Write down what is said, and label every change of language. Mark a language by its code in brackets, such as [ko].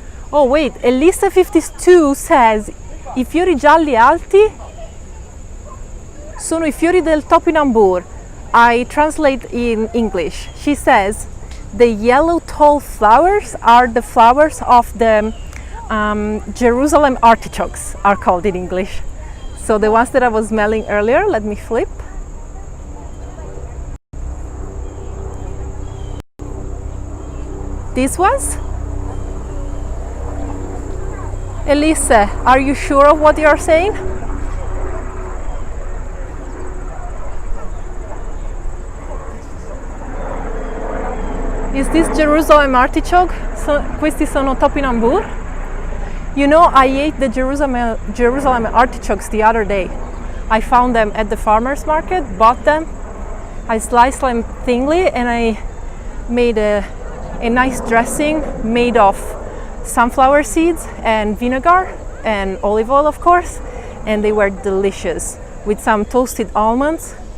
[en] Oh wait, [it] Elisa52 [en] says [it] i fiori gialli alti sono I fiori del topinambur. [en] I translate in English. She says the yellow tall flowers are the flowers of the Jerusalem artichokes, are called in English. So the ones that I was smelling earlier, let me flip. These ones? Elise, are you sure of what you are saying? Is this Jerusalem artichoke? [it] So, questi sono topinambur? [en] You know, I ate the Jerusalem artichokes the other day. I found them at the farmer's market, bought them. I sliced them thinly and I made a nice dressing made of sunflower seeds and vinegar and olive oil, of course, and they were delicious with some toasted almonds.